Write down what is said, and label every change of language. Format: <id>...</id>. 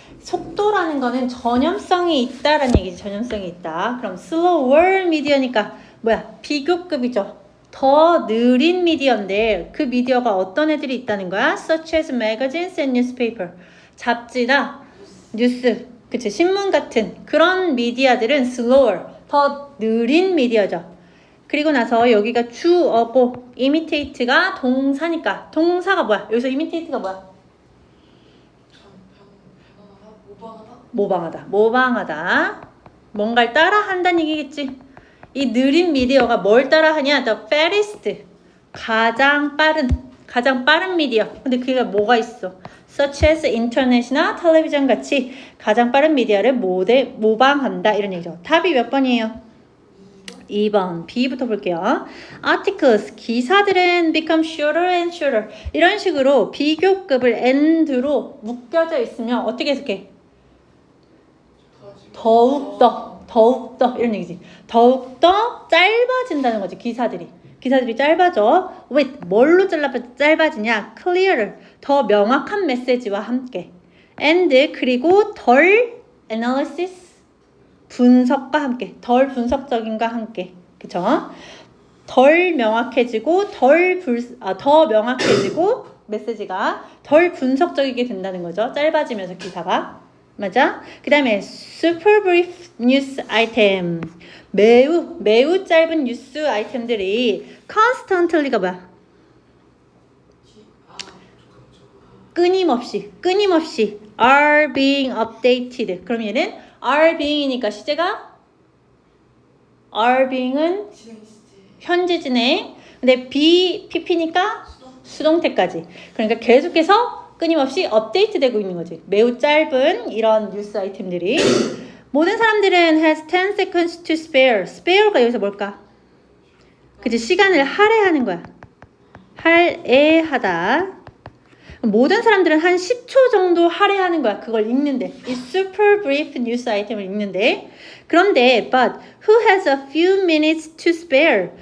<ko>속도라는 거는 전염성이 있다라는 얘기지. 전염성이 있다. 그럼 slower 미디어니까 뭐야? 비교급이죠. 더 느린 미디어인데 그 미디어가 어떤 애들이 있다는 거야?</ko> <en>Such as magazines and newspaper.</en> <ko>잡지나 뉴스, 그치? 신문 같은 그런 미디어들은 slower. 더 느린 미디어죠. 그리고 나서 여기가 주어고 imitate가 동사니까 동사가 뭐야? 여기서 imitate가 뭐야? 모방하다. 뭔가를 따라한다는 얘기겠지. 이 느린 미디어가 뭘 따라하냐?</ko> <en>The fastest.</en> <ko>가장 빠른 미디어. 근데 그게 뭐가 있어?</ko> <en>Such as</en> <ko>인터넷이나 텔레비전 같이 가장 빠른 미디어를 모방한다. 이런 얘기죠. 답이 몇 번이에요? 2번. B부터 볼게요.</ko> <en>Articles,</en> <ko>기사들은</ko> <en>become shorter and shorter.</en> <ko>이런 식으로 비교급을 and로 묶여져 있으면 어떻게 해석해? 더욱더 이런 얘기지. 더욱더 짧아진다는 거지. 기사들이 짧아져.</ko> <en>With</en> <ko>뭘로 짧아지냐?</ko> <en>Clearer,</en> <ko>더 명확한 메시지와 함께.</ko> <en>And</en> <ko>그리고 덜 analysis, 분석과 함께. 덜 분석적인과 함께. 그쵸? 덜 명확해지고 더 명확해지고 메시지가 덜 분석적이게 된다는 거죠. 짧아지면서 기사가. 맞아?</ko> <en>그 다음에 super brief news item.</en> <ko>매우 짧은 뉴스 아이템들이 constantly가 뭐야? 끊임없이</ko> <en>are being updated.</en> <ko>그럼 얘는 are being이니까 시제가 are being은 현재 진행. 근데 be pp니까 수동태까지. 그러니까 계속해서 끊임없이 업데이트되고 있는 거지. 매우 짧은 이런 뉴스 아이템들이. 모든 사람들은</ko> <en>has 10 seconds to spare.</en> <ko>spare가 여기서 뭘까? 그치, 시간을 할애하는 거야. 할애하다. 모든 사람들은 한 10초 정도 할애하는 거야. 그걸 읽는데. 이</ko> <en>super brief</en> <ko>뉴스 아이템을 읽는데.</ko> <en>그런데 but who has a few minutes to spare.</en>